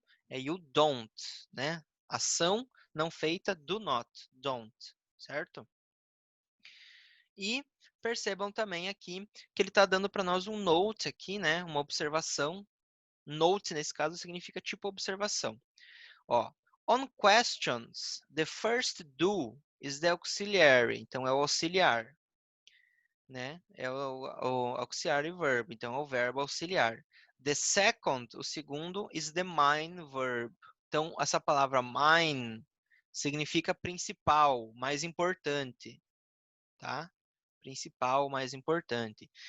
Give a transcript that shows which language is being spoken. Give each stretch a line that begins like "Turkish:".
Portuguese: É you don't, né? Ação não feita, do not, don't, certo? E percebam também aqui que ele está dando para nós um note aqui, né? Uma observação. Note, nesse caso, significa tipo observação.
English: Ó, on questions, the first do is the auxiliary.
Portuguese: Então, é o auxiliar, né? É o auxiliary verb. Então, é o verbo auxiliar.
English: The second,
Portuguese: o segundo,
English: is the main verb.
Portuguese: Então, essa palavra main significa principal, mais importante, tá? Principal, mais importante.